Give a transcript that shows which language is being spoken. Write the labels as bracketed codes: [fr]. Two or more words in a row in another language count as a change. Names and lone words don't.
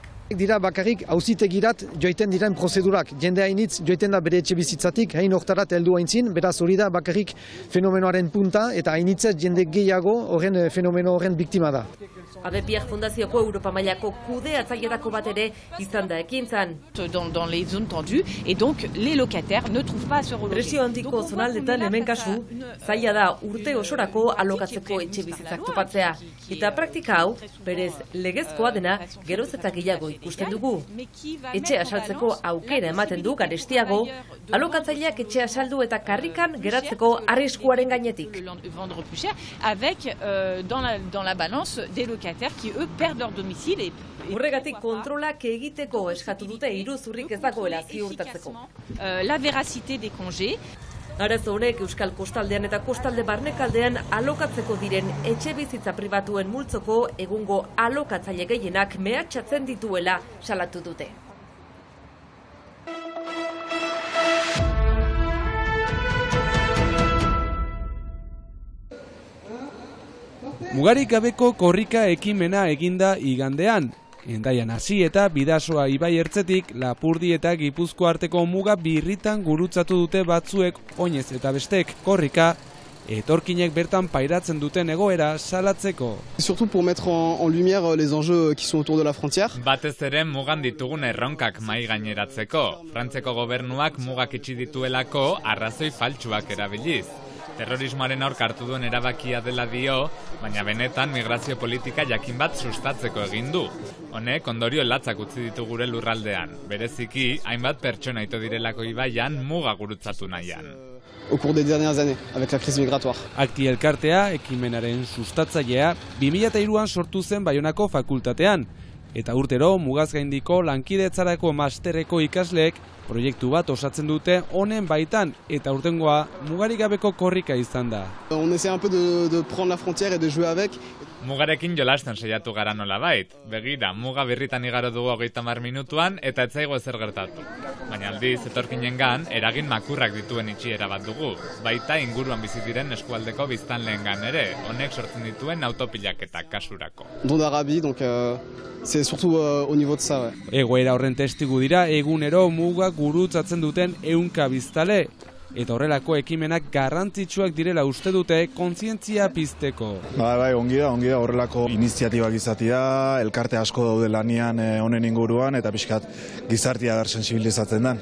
[eu] Dira bakarrik auzitegirat joiten diren prozedurak. Jende hainitz joiten da bere etxe bizitzatik, hain hortarat heldu haintzin, beraz hori da bakarrik fenomenoaren punta eta hainitzez jende gehiago horren fenomeno horren biktima da. Adepiak Fundazioko Europa mailako kudeatzailetako bat ere izan da ekintzan. [fr] Dans les zones tendues et donc les locataires ne trouvent pas à se reloger. [eu] Presio handiko zonaldetan hemen kasu, zaila da urte osorako alokatzeko etxe bizitzak topatzea. Eta praktika hau, berez legezkoa dena, geroz eta gehiago ikusten dugu. Etxea saltzeko aukera ematen du garestiago, alokatzaileak etxea saldu eta karrikan geratzeko arriskuaren gainetik. [fr] Avec dans la balance des locataires qui eux perdent leur domicile. [eu] Horregatik kontrolak egiteko eskatu dute iruzurrik ez dagoela ziurtatzeko. [fr] La véracité des congés. [eu] Arazo honek Euskal Kostaldean eta Kostalde Barnekaldean alokatzeko diren etxe bizitza pribatuen multzoko egungo alokatzaile gehienak mehatxatzen dituela salatu dute. Mugarik gabeko korrika ekimena eginda igandean. Hendaian hasi eta Bidasoa ibai ertzetik Lapurdi eta Gipuzkoa arteko muga birritan gurutzatu dute batzuek oinez eta bestek korrika, etorkinek bertan pairatzen duten egoera salatzeko. [fr] Surtout pour mettre en lumière les enjeux qui sont autour de la frontière. [eu] Batez ere mugan ditugun erronkak mai gaineratzeko. Frantzeko gobernuak mugak itxi dituelako arrazoi faltsuak erabiliz. Terrorismoaren aurka hartu duen erabakia dela dio, baina benetan migrazio politika jakin bat sustatzeko egin du. Honek ondorio latzak utzi ditu gure lurraldean. Bereziki, hainbat pertsona ito direlako ibaian muga gurutzatu nahian. [fr] Au cours des dernières années, avec la crise migratoire. [eu] Akti elkartea, ekimenaren sustatzailea, 2003an sortu zen Baionako fakultatean. Eta urtero, mugaz gaindiko lankidetzarako masterreko ikasleek proiektu bat osatzen dute honen baitan, eta urtengoa mugarik gabeko korrika izan da. [fr] On essaie un peu de prendre la frontière et de jouer avec. [eu] Mugarekin jolasten saiatu gara nolabait. Begira, muga birritan igaro dugu 30 minutuan eta ez zaigu ezer gertatu. Baina aldiz, etorkinengan, eragin makurrak dituen itxiera bat dugu. Baita inguruan bizi diren eskualdeko biztanleengan ere, honek sortzen dituen autopilaketak kasurako. [fr] Don d'Arabie, donc c'est surtout au niveau de ça. Ouais. [eu] Egoera horren testigu dira egunero muga gurutzatzen duten 100 biztanle. Eta horrelako ekimenak garrantzitsuak direla uste dute kontzientzia pizteko. Bai, ongi da horrelako iniziatibak izatea, elkarte asko daude lanian honen inguruan eta pixkat gizartea dar sensibilizatzen dan.